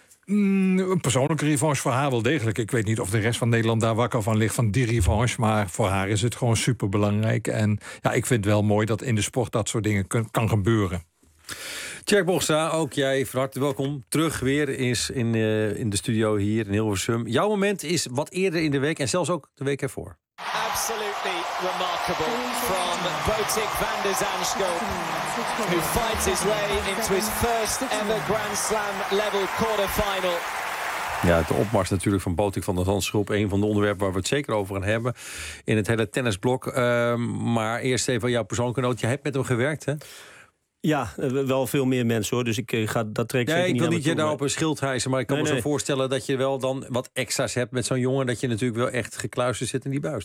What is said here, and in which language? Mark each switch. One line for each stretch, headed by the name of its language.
Dutch: Een persoonlijke revanche voor haar wel degelijk. Ik weet niet of de rest van Nederland daar wakker van ligt van die revanche, maar voor haar is het gewoon superbelangrijk. En ja, ik vind het wel mooi dat in de sport dat soort dingen kan gebeuren. Tjerk Bogstra, ook jij van harte welkom terug weer eens in de studio hier in Hilversum. Jouw moment is wat eerder in de week en zelfs ook de week ervoor.
English: Absolutely remarkable from Wojtek van der Zandschulp, who fights his way into his first ever Grand Slam level quarterfinal.
Dutch: Ja, de opmars natuurlijk van Wojtek van der Zandschulp. Een van de onderwerpen waar we het zeker over gaan hebben in het hele tennisblok. Maar eerst even jouw persoonlijke noot. Je hebt met hem gewerkt, hè? Ja, wel veel meer mensen, hoor. Dus ik ga dat trek zeker niet. Ik wil niet je daarop een schild hijsen, maar ik kan me zo voorstellen dat je wel dan wat extra's hebt met zo'n jongen, dat je natuurlijk wel echt gekluisterd zit in die buis.